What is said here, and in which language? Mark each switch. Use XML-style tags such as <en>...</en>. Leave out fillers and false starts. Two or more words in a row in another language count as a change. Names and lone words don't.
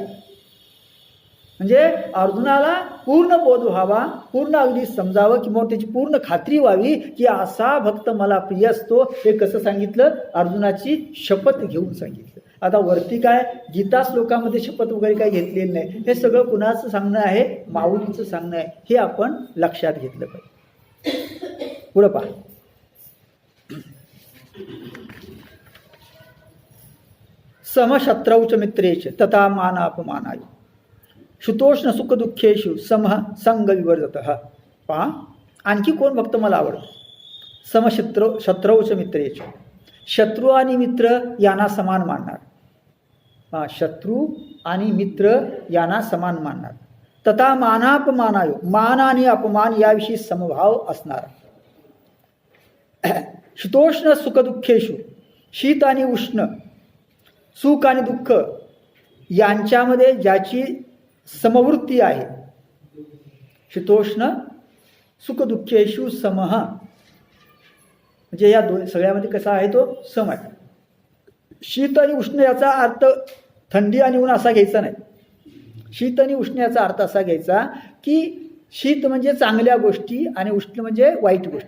<mr>म्हणजे अर्जुनाला पूर्ण बोध व्हावा, पूर्ण अगदी समजावं, किंवा त्याची पूर्ण खात्री व्हावी की असा भक्त मला प्रिय असतो. हे कसं सांगितलं? अर्जुनाची शपथ घेऊन सांगितलं. आता वरती काय गीता श्लोकामध्ये शपथ वगैरे काही घेतलेली नाही. हे सगळं कुणाचं सांगणं आहे? माऊलीचं सांगणं आहे. हे आपण लक्षात घेतलं पाहिजे. पुढं पहा.</mr> <sa>समशत्रौच मित्रेच तथा मानापमानाय शुतोष्ण सुख दुःखेषु समः संग विवर्जतः.</sa> <mr>पहा, आणखी कोण भक्त मला आवडतं?</mr> <sa>शत्रौच मित्रेच,</sa> <mr>शत्रू आणि मित्र यांना समान मानणार. शत्रू आणि मित्र यांना समान मानणार.</mr> <sa>तथा मानापमानाय,</sa> <mr>मान आणि अपमान याविषयी समभाव असणार.</mr> <sa>शीतोष्ण सुख दुःखेषु,</sa> <mr>शीत आणि उष्ण, सुख आणि दुःख यांच्यामध्ये ज्याची समवृत्ती आहे.</mr> <sa>शीतोष्ण सुख दुःखेषु समः,</sa> <mr>म्हणजे या दोन सगळ्यामध्ये कसा आहे? तो सम आहे. शीत आणि उष्ण याचा अर्थ थंडी आणि ऊन असा घ्यायचा नाही. शीत आणि उष्ण याचा अर्थ असा घ्यायचा की शीत म्हणजे चांगल्या गोष्टी आणि उष्ण म्हणजे वाईट गोष्टी.</mr>